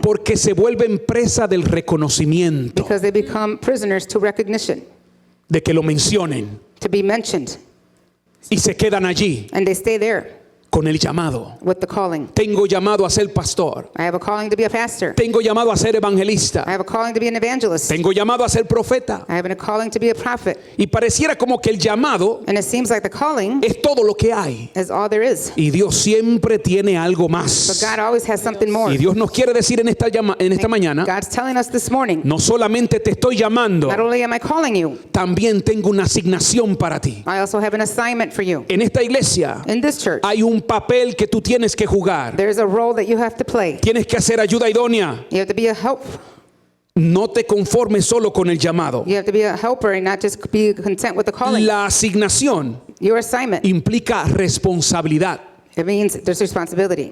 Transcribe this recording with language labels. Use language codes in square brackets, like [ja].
[es] porque se vuelven presa del reconocimiento, [en] because they become prisoners to recognition, [es] de que lo mencionen [en] to be mentioned, [es] y se quedan allí [en] and they stay there [es] con el llamado. [en] with the calling. [es] Tengo llamado a ser pastor. [en] I have a calling to be a pastor. [es] Tengo llamado a ser [en] I [es] evangelista. [en] have a calling to be an evangelist. [es] Tengo llamado a ser profeta. [en] I have a calling to be a prophet. [es] Y pareciera como que el llamado [en] And it seems like the calling [es] es todo lo que hay. [en] is all there is. [es] Y Dios siempre tiene algo [en] But [es] más. [en] God always has something more. [es] Y Dios nos quiere decir en esta mañana, [en] God's telling us this morning, [es] no solamente te estoy llamando, [en] not only am I calling you, [es] también tengo una asignación para ti. [en] I also have an assignment for you. [es] En esta iglesia [en] In this church, [es] hay un papel que tú tienes que jugar. [en] there's a role that you have to play. [es] Tienes que hacer ayuda idónea. [en] You have to be a help. [es] No te conformes solo con el llamado. [en] You have to be a helper and not just be content with the calling. [es] La asignación [en] Your assignment, [es] implica responsabilidad, [en] it means there's responsibility